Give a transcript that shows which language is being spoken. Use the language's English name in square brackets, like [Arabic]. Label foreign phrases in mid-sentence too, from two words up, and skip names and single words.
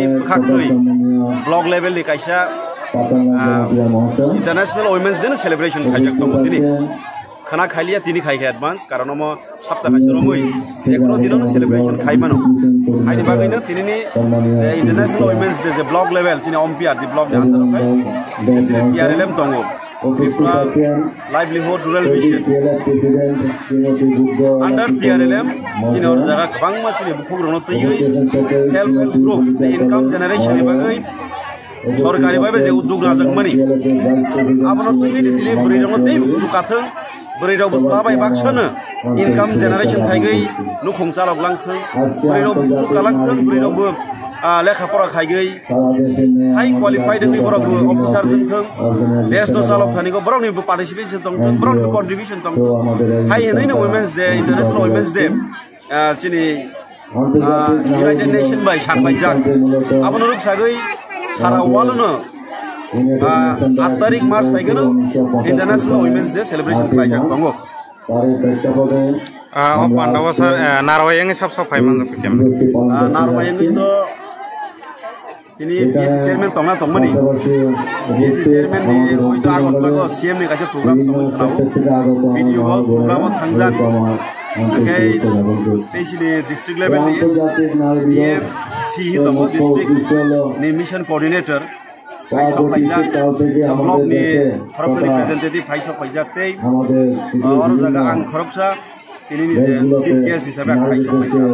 [Kok Borok] khaktoi [English] block level [Kok Borok] ni kaisa International Women's Day celebration khaijak tong tini khana khailia tini khai advance karon mo sapta kaisa romoi jekono dino celebration khaimano aini bagaino tini ni International Women's Day [English] block level [Kok Borok] sini ompia di block ni andar kai sini TRLM tongo Tripura Livelihood Rural Vision under TRLM sini or jaga bangma sini bukhurno tayoi [English] self help group the income generation [Kok Borok] ni bagai sorkari babe je uddog najak mani abono tayoi ni dile buri rong tei buku katheng buri rong buslabai baksana [English] income generation [Kok Borok] thaigai nukhung chalok langthai buri rong buku kalangtheng buri rong lekha pora khaigai [English] high qualified [Kok Borok] ni borok officer jengtheng desh no chalok thani ko borok ni participation tongtheng borok ni contribution tongtheng hai nei no Women's Day International Women's Day chini United Nation by sakbai jak abono ruk sagai sara walno 8 tarik March paigano International Women's Day celebration khaijak tongo Pandawa sir narwayang sab phai man kem narwayang to ini [English] BC chairman [Kok Borok] tongna tongmani [English] BC chairman [Kok Borok] ni hoito agon lago CM ni kaisa program tongmani khabo video program thangjak kai tesile [English] district level [Kok Borok] ni DM CE tomo district ni [English] mission coordinator [Kok Borok] Paisok Paijak blog ni Khoroksa representative Paisok Paijak tei aro jaga ang Khoroksa ini ni [English] chief guest [Kok Borok] hisabe Paisok Paijak